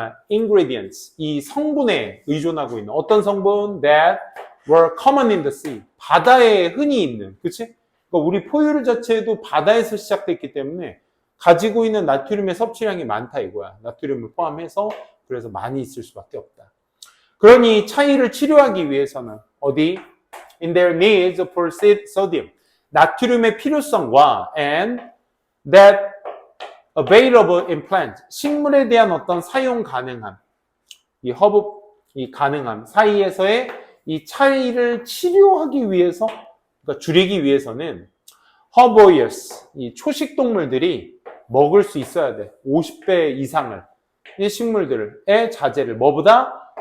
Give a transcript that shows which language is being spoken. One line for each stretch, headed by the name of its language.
Korean: ingredients, 이 성분에 의존하고 있는 어떤 성분?
English: That were common in the sea.
Korean: 바다에 흔히 있는, 그치? 그러니까 우리 포유류 자체도 바다에서 시작됐기 때문에 가지고 있는 나트륨의 섭취량이 많다 이거야. 나트륨을 포함해서 그래서 많이 있을 수밖에 없다. 그러니 차이를 치료하기 위해서는 어디?
English: In their needs for sodium.
Korean: 나트륨의 필요성과
English: and that available in plant.
Korean: 식물에 대한 어떤 사용 가능함. 이 가능함 사이에서의 이 차이를 치료하기 위해서, 그러니까 줄이기 위해서는 herbivorous, 이 초식 동물들이 먹을 수 있어야 돼. 50배 이상을. 이 식물들의 자제를 뭐보다?